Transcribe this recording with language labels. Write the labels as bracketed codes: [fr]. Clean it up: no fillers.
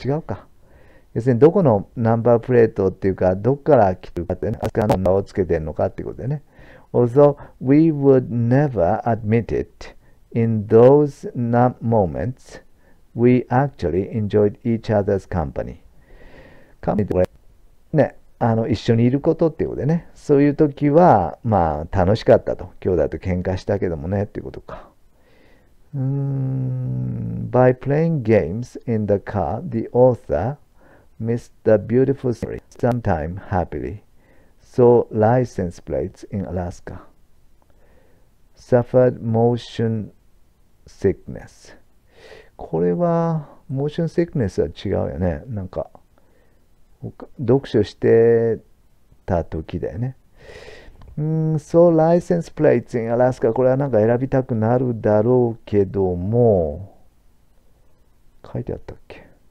[ja] 違うか。要するにどこのナンバープレートっていうか、どこから来るかってね、アスカのナンバーをつけてるのかっていうことでね。 [en] Although we would never admit it, in those moments, we actually enjoyed each other's company. [ja] ね、一緒にいることっていうことでね、そういう時は、まあ、楽しかったと。兄弟と喧嘩したけどもね、っていうことか。 [en] By playing games in the car, the author missed the beautiful scenery, sometime happily, saw license plates in Alaska, suffered motion sickness. [ja] これは、モーションシックネスは違うよね。なんか、読書してた時だよね。 [en] So license plates in Alaska [ja] これはなんか選びたくなるだろうけども、書いてあったっけ？